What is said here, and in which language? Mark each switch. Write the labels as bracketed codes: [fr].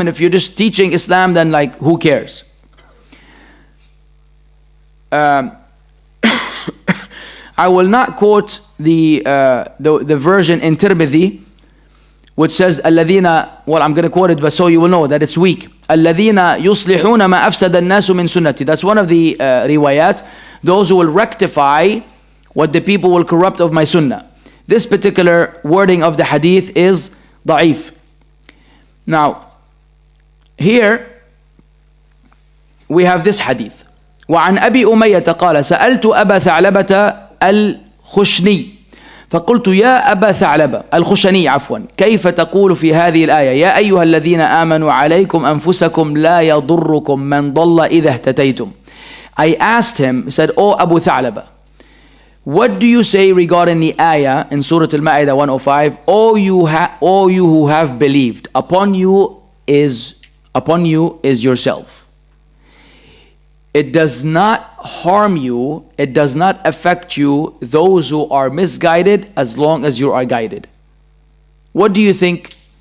[en] And if you're just teaching Islam, then like, who cares? I will not quote the version in Tirmidhi, which says الذين, well, I'm going to quote it, but so you will know that it's weak. [ar] الذين يصلحون ما أفسد الناس من سنتي. [en] That's one of the riwayat. Those who will rectify what the people will corrupt of my sunnah. This particular wording of the hadith is ضعيف. Now, here we have this hadith. [ar] وعن أبي أمية قال سألت أبا ثعلبة الخشني فقلت يا أبا ثعلبة الخشني عفوا كيف تقول في هذه الآية يا أيها الذين آمنوا عليكم أنفسكم لا يضركم من ضل إذا اهتديتم. [en] I asked him, he said, "Oh Abu Tha'laba, what do you say regarding the ayah in Surah Al-Ma'idah 105? O you who have believed, upon you is yourself. It does not harm you, it does not affect you, those who are misguided, as long as you are guided." What do you think?